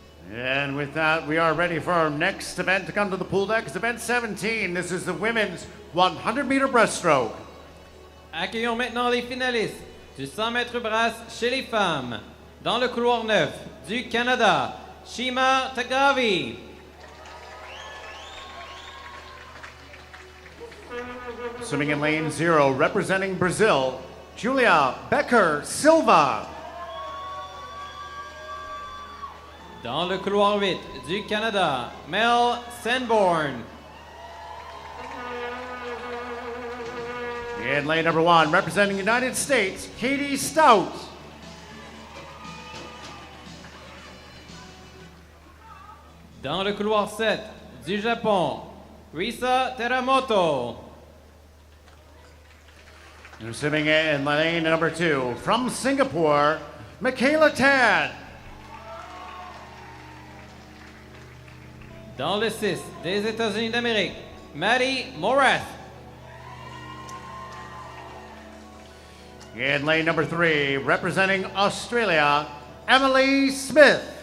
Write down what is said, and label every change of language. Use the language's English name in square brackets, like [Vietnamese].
[English] And with that, we are ready for our next event to come to the pool deck. It's event 17. This is the women's 100-meter breaststroke. [French] Accueillons maintenant les finalistes du 100 mètres brasse chez les femmes. Dans le couloir 9 du Canada, Shima Tagavi. [English] Swimming in lane 0, representing Brazil, Julia Becker Silva. [French] Dans le couloir 8 du Canada, Mel Sanborn. [English] In lane number 1, representing the United States, Katie Stout. [French] Dans le couloir 7 du Japon, Risa Teramoto. [English] And swimming in lane number 2, from Singapore, Michaela Tan. [French] Dans le 6 des États-Unis d'Amérique, Maddie Morath. [English] In lane number 3, representing Australia, Emily Smith.